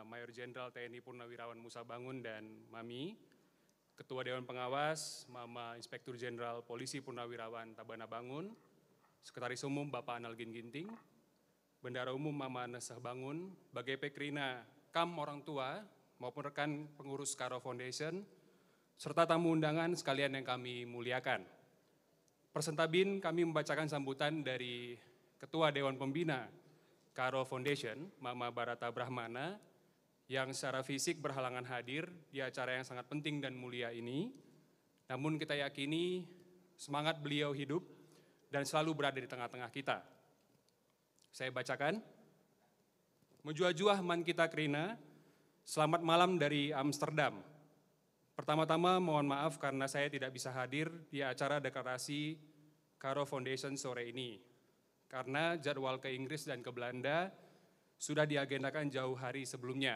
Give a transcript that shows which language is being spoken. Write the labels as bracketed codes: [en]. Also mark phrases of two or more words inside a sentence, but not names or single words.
[id] Mayor Jenderal TNI Purnawirawan Musa Bangun dan Mami, Ketua Dewan Pengawas, Mama Inspektur Jenderal Polisi Purnawirawan Tabana Bangun, Sekretaris Umum Bapak Analgin Ginting, Bendara Umum Mama Nesah Bangun, [btx] Bagepe Krina, [id] Kam orang tua maupun rekan pengurus Karo Foundation, serta tamu undangan sekalian yang kami muliakan. Persentabin kami membacakan sambutan dari Ketua Dewan Pembina Karo Foundation, Mama Barata Brahmana, yang secara fisik berhalangan hadir di acara yang sangat penting dan mulia ini. Namun kita yakini semangat beliau hidup dan selalu berada di tengah-tengah kita. Saya bacakan. [btx] Menjua-juah man kita Krina, [id] selamat malam dari Amsterdam. Pertama-tama mohon maaf karena saya tidak bisa hadir di acara deklarasi Karo Foundation sore ini. Karena jadwal ke Inggris dan ke Belanda sudah diagendakan jauh hari sebelumnya.